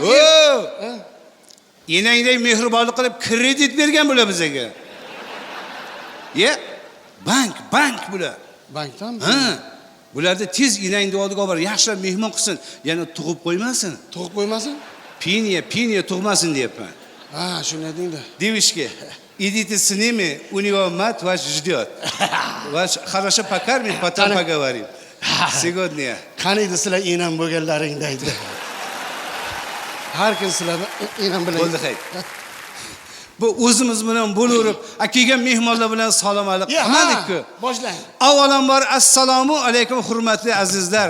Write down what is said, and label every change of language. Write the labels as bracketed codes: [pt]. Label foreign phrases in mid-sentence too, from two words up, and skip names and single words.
[uz] Enangdek mehribonlik qilib kredit bergan bular bizga. Bank bular. Bankdanmi? Ha. Bularda tez enangni oldiga olib, yaxshilab mehmon qilsin, yana tug'ib qo'ymasin. Tug'ib qo'ymasin? Piniya tug'masin deyapman. Ha, shuni deydi. [ru] Девочки, идите с ними, у него мать вас ждет. Вас хорошо покормит, потом поговорим. Сегодня. [uz] Qaniydi sizlar enam bo'lganlaring deydi. Har kim sizlarni enam bilan. Bo'ldi, hayt. Bu o'zimiz bilan bo'laverib, kelgan mehmonlar bilan salom alik qilmadik-ku. Boshlang. Avvalambor assalomu alaykum hurmatli azizlar.